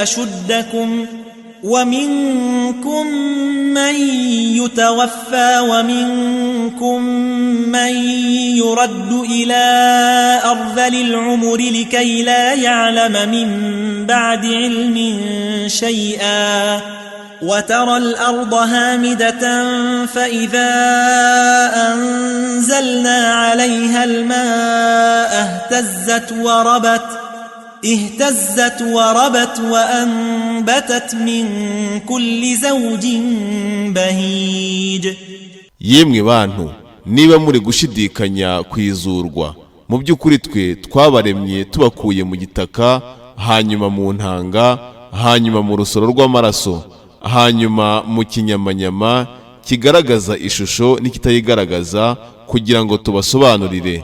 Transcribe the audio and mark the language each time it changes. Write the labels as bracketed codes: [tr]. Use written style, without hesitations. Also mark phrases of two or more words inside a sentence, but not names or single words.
[ar] أشدكم ومنكم من يتوفى ومنكم من يرد إلى أرذل العمر لكي لا يعلم من بعد علم شيئا وترى الأرض هامدة فإذا أنزلنا عليها الماء اهتزت وربت وأنبتت من كل زوج بهيج. [rw] Yemwe bantu, niba muri gushidikanya kwizurwa, mu by'ukuri twe twabaremye tubakuye mu gitaka, hanyuma mu ntanga, hanyuma mu rusoro rw'amaraso, hanyuma mu kinyamanyama kigaragaza ishusho n'ikitayigaragaza, kugira ngo tubasobanurire.